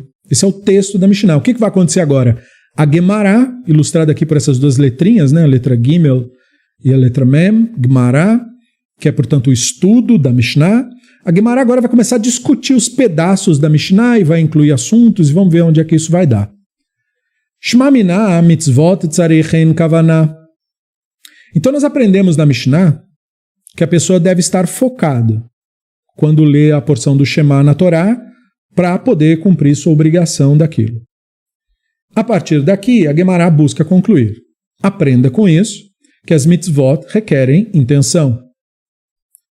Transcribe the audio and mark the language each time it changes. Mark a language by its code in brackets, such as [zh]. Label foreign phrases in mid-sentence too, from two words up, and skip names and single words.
[pt] Esse é o texto da Mishnah. O que vai acontecer agora? A Gemara, ilustrada aqui por essas duas letrinhas, né, a letra Gimel e a letra Mem, Gemara, que é, portanto, o estudo da Mishnah. A Gemara agora vai começar a discutir os pedaços da Mishnah e vai incluir assuntos e vamos ver onde é que isso vai dar. [he] שמע מינה מצוות צריכות כוונה. [pt] Então nós aprendemos na Mishnah que a pessoa deve estar focada quando lê a porção do Shema na Torá para poder cumprir sua obrigação daquilo. A partir daqui, a Gemara busca concluir. Aprenda com isso que as mitzvot requerem intenção.